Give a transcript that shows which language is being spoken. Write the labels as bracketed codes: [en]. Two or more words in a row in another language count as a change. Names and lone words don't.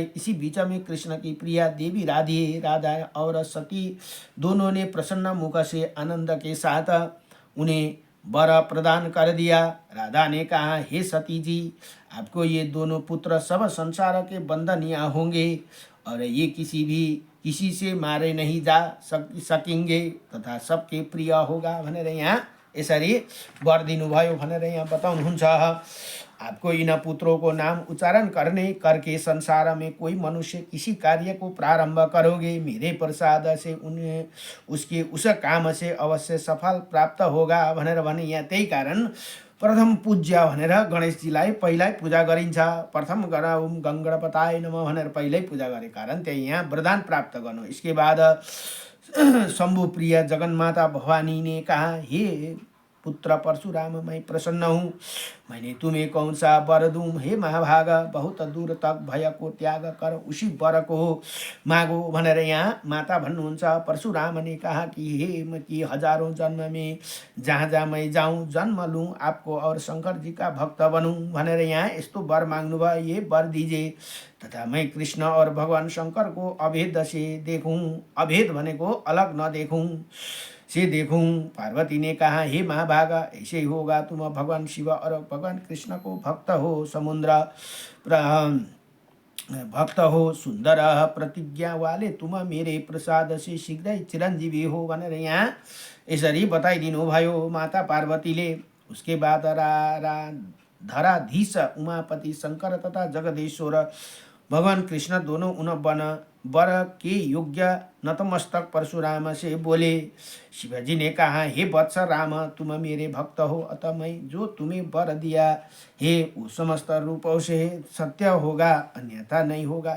[hi] इसी बीच में कृष्ण की प्रिया देवी राधा और सती दोनों ने प्रसन्न मुख से आनंद के साथ उन्हें वर प्रदान कर दिया। राधा ने कहा, हे सती जी, आपको ये दोनों पुत्र सब संसार के बंधनीय होंगे और ये किसी से मारे नहीं जा सकेंगे तथा सबके प्रिय होगा [ne] भनेर यहाँ यसरी वर दिनुभयो भनेर यहाँ बताउनुहुन्छ। [hi] आपको इन पुत्रों को नाम उच्चारण करके संसार में कोई मनुष्य किसी कार्य को प्रारंभ करोगे, मेरे प्रसाद से उन्हें उसके उस काम से अवश्य सफल प्राप्त होगा [ne] भनेर भने यहाँ त्यही कारण प्रथम पूज्य भनेर गणेशजीलाई पहिल्यै पूजा गरिन्छ। [sa] प्रथम गणम गङ्गणपताय नमः [ne] भनेर पहिल्यै पूजा गरे कारण त्यही यहाँ वरदान प्राप्त गर्नु। [hi] इसके बाद शंभु प्रिय जगन्माता भवानी ने कहा, हे पुत्र परशुराम, मैं प्रसन्न हूँ, मैंने तुम्हें कौन सा वर दूं। हे महाभाग, बहुत दूर तक भय को त्याग कर उसी वर को मागो [ne] भनेर यहाँ माता भन्नुहुन्छ। [hi] परशुराम ने कहा कि हे कि हजारों जन्म में जहाँ मैं जाऊँ जन्म लूँ, आपको और शंकर जी का भक्त बनूँ [ne] भनेर यहाँ यस्तो वर माग्नु भयो, [hi] ये वर दीजिए तथा मैं कृष्ण और भगवान शंकर को अभेद से देखूँ, अभेद भनेको अलग न देखूं। पार्वती ने कहा, हे महाभाग, ऐसे ही होगा, तुम भगवान शिव और भगवान कृष्ण को भक्त हो सुंदर प्रतिज्ञा वाले, तुम मेरे प्रसाद से शीघ्र चिरंजीवी हो [ne] भनेर यहाँ यसरी बताइदिनु भयो माता पार्वतीले। [hi] उसके बाद धराधीश उमापति शंकर तथा जगदीश्वर भगवान कृष्ण दोनों उन वर के योग्य नतमस्तक परशुराम से बोले। शिवजी ने कहा, हे वत्स राम, तुम मेरे भक्त हो, अतः मैं जो तुम्हें वर दिया है वो समस्त रूपों से सत्य होगा, अन्यथा नहीं होगा।